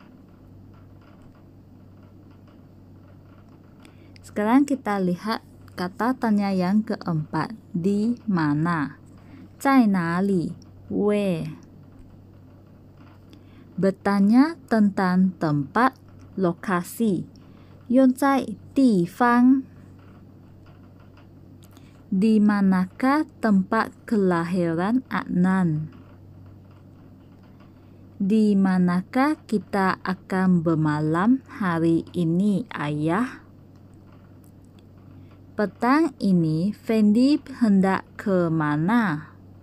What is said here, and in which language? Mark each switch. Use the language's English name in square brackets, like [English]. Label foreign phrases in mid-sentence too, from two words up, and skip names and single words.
[Malay] Sekarang kita lihat kata tanya yang keempat. Di mana? [Chinese] 在哪里? [English] Where? [Malay] Bertanya tentang tempat, lokasi. [Chinese] 用在地方. [Malay] Di manakah tempat kelahiran Adnan? Di manakah kita akan bermalam hari ini, ayah? Petang ini Fendi hendak ke mana?